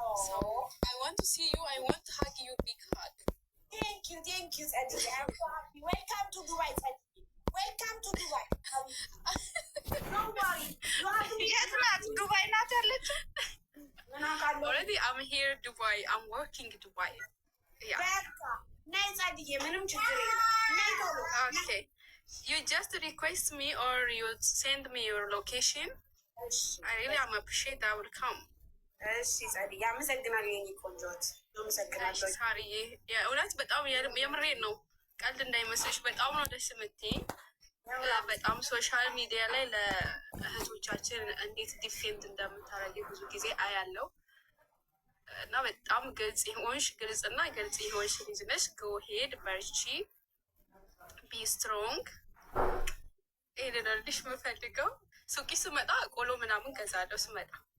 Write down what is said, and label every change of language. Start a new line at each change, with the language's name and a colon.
English: So I want to see you. I want to hug you, big hug. Thank you, Sadiq. I'm so happy. Welcome to Dubai, Sadiq. Welcome to Dubai. Don't worry. You have to be Dubai not
Amharic: ያለችው
English: Already I'm here Dubai. I'm working Dubai. Yeah.
Amharic: በቃ ነይ ጸድዬ፣ ምንም ችግር የለም። ነይ ቶሎ።
English: Okay. You just request me or you send me your location.
Amharic: እሺ
English: I really am appreciate. I will come.
Amharic: እሺ ጸድዬ፣ አመሰግናለሁ የኔ ቆንጆት። አመሰግናለሁ። ሳሪዬ የእውነት በጣም የምሬን ነው። ቀልድ እንዳይመስልሽ በጣም ነው ደስ የምትይኝ። በጣም ሶሻል ሚዲያ ላይ ለእህቶቻችን እንዴት ዲፌንድ እንደምታደርጊ ብዙ ጊዜ አያለው እና በጣም ግልጽ የሆንሽ ልጅ ነሽ።
English: ጎ ሄድ
Amharic: በርቺ፣
English: ቢ ስትሮንግ።
Amharic: ይሄ ልልሽ የምፈልገው ሱቂ ስመጣ ቆሎ ምናምን ገዛለሁ ስመጣ።